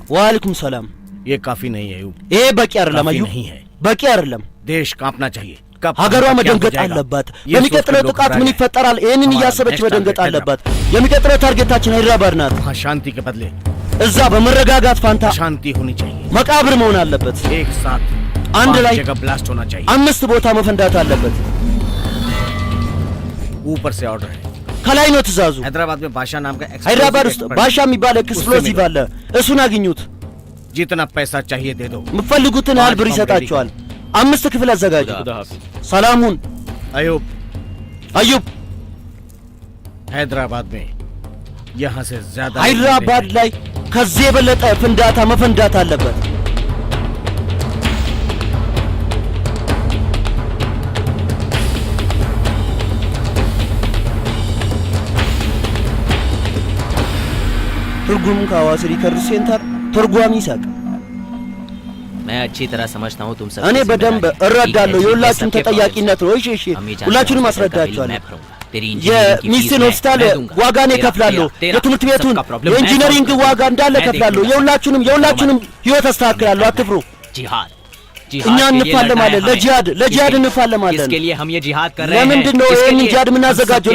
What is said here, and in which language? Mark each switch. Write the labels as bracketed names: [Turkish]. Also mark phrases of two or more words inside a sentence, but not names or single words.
[Arabic] وعليكم السلام. [Hindi] ये काफी नहीं है। [Amharic] ይሄ በቂ አይደለም። አዩ [Hindi] नहीं है। [Amharic] በቂ አይደለም። [Hindi] देश कांपना चाहिए। कब [Amharic] ሀገሯ መደንገጥ አለባት። በሚቀጥለው ጥቃት ምን ይፈጠራል? ይሄንን እያሰበች መደንገጥ አለባት። የሚቀጥለው ታርጌታችን ሃይድራባድ ናት። [Hindi] वहाँ शांति के बदले [Amharic] እዛ በመረጋጋት ፋንታ [Hindi] शांति होनी चाहिए। [Amharic] መቃብር መሆን አለበት። [Hindi] एक साथ [Amharic] አንድ ላይ [Hindi] जगह ब्लास्ट होना चाहिए। [Amharic] 5 ቦታ መፈንዳት አለበት። [Hindi] ऊपर से ऑर्डर है। [Amharic] ከላይ ነው ትእዛዙ። [Hindi] हैदराबाद में बादशाह नाम का [Amharic] ሃይድራባድ ውስጥ ባሻ የሚባል ኤክስፕሎሲቭ አለ። እሱን አግኙት። [Hindi] जितना पैसा चाहिए दे दो। [Amharic] የምትፈልጉትን ያህል ብር ይሰጣቸዋል። 5 ክፍል አዘጋጁ። ሰላሙን አዩብ [Hindi] हैदराबाद में यहाँ से ज्यादा [Amharic] ሃይድራባድ ላይ ከዚህ የበለጠ ፍንዳታ መፈንዳት አለበት። ትርጉም ከሐዋሳ ሪከርድ ሴንተር ተርጓሚ ይሳቅ። [Hindi] मैं अच्छी तरह समझता हूँ तुम सब [Amharic] እኔ በደንብ እረዳለሁ። የሁላችሁም ተጠያቂነት ነው። እሺ ሁላችሁንም አስረዳችኋለሁ። የሚስትን ሆስፒታል ዋጋን እከፍላለሁ። የትምህርት ቤቱን የኢንጂነሪንግ ዋጋ እንዳለ እከፍላለሁ። የሁላችሁንም ህይወት አስተካክላለሁ። አትፍሩ። እኛ እንፋለማለን። ለጂሃድ እንፋለማለን። ለምንድን ነው ይህን ጂሃድ የምናዘጋጀው?